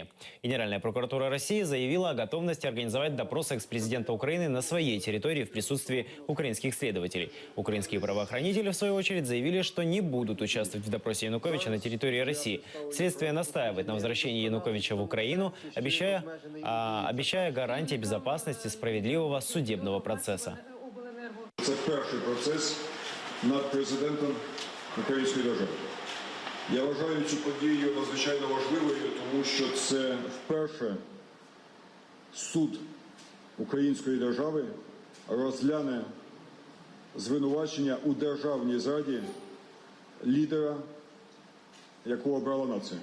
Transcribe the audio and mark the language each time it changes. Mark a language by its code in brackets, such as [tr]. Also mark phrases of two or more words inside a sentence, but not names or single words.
[ru] Генеральная прокуратура России заявила о готовности организовать допрос экс-президента Украины на своей территории в присутствии украинских следователей. Украинские правоохранители, в свою очередь, заявили, что не будут участвовать в допросе Януковича на территории России. Следствие настаивает на возвращении Януковича в Украину, обещая гарантии безопасности справедливого судебного процесу. [uk] Це перший процес над президентом української держави. Я вважаю цю подію надзвичайно важливою, тому що це вперше суд української держави розгляне звинувачення у державній зраді лідера, якого обрала нація.